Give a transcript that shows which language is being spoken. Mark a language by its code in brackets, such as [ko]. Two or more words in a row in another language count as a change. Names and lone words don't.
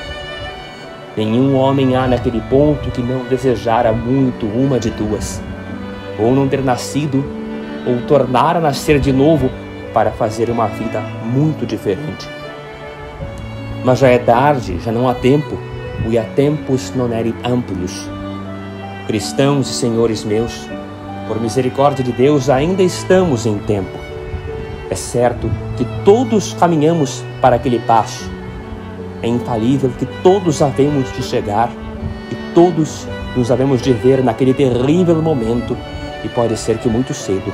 [pt] Nenhum homem há naquele ponto que não desejara muito uma de duas: ou não ter nascido, ou tornar a nascer de novo para fazer uma vida muito diferente. Mas já é tarde, já não há tempo, [la] via tempus non erit amplius. [pt] Cristãos e senhores meus, por misericórdia de Deus, ainda estamos em tempo. É certo que todos caminhamos para aquele passo. É infalível que todos havemos de chegar e todos nos havemos de ver naquele terrível momento, e pode ser que muito cedo.